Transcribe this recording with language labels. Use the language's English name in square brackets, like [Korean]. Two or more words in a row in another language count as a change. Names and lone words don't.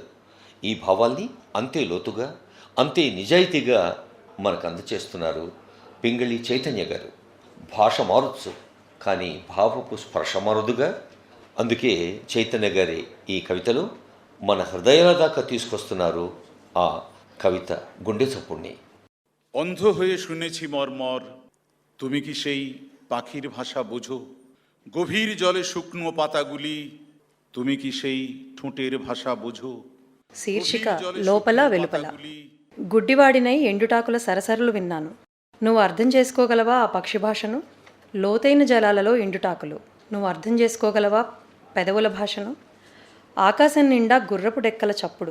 [Telugu] ఈ భావాల్ని అంతే లోతుగా, అంతే నిజాయితీగా మనకు అందచేస్తున్నారు పింగళి చైతన్య గారు. భాష మారొచ్చు, కానీ భావపు స్పర్శ మారదుగా. అందుకే చైతన్య గారి ఈ కవితలో మన హృదయాల దాకా తీసుకొస్తున్నారు ఆ కవిత గుండె చప్పుడిని. [Bangla] অন্ধ হয়ে শুনেছি মর্মর, তুমি কি সেই পাখির ভাষা বোঝো? গভীর জলে শুকনো পাতাগুলি, তুমি কি সেই ঠোঁটের ভাষা বোঝো? [Telugu] శీర్షిక లోపల వెలుపల. గుడ్డివాడినై ఎండుటాకుల సరసరలు విన్నాను. నువ్వు అర్థం చేసుకోగలవా ఆ పక్షి భాషను? లోతైన జలాలలో ఎండుటాకులు. నువ్వు అర్థం చేసుకోగలవా పెదవుల భాషను? ఆకాశం నిండా గుర్రపు డెక్కల చప్పుడు.